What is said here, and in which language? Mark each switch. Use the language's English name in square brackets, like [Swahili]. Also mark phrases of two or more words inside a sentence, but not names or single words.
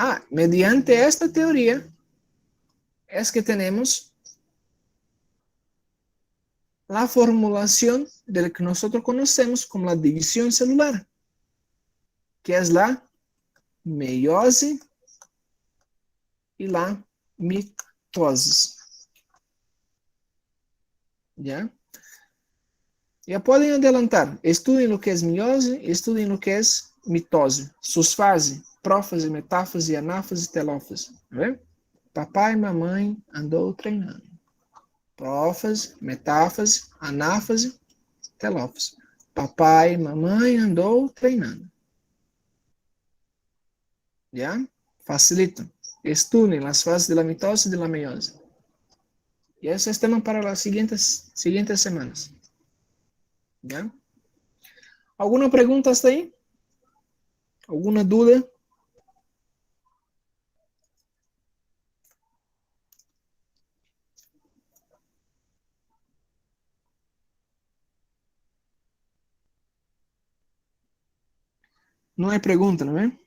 [Spanish] Mediante esta teoría es que tenemos la formulación de lo que nosotros conocemos como la división celular, que es la meiose y la mitosis. ¿Ya? Ya pueden adelantar, estudiem lo que es meiose, estudiem lo que es mitose, sus fases, prófase, metáfase, anáfase, telófase. [Portuguese] Né? Papai e mamãe andou treinando. Prófase, metáfase, anáfase, telófase. Papai e mamãe andou treinando. [Spanish] ¿Ya? Facilito. Estudien las fases de la mitose y de la meiose. Y ese es tema para las siguientes semanas. ¿Ya? ¿Alguna pregunta hasta ahí? ¿Alguna duda? No hay pregunta, ¿no ven?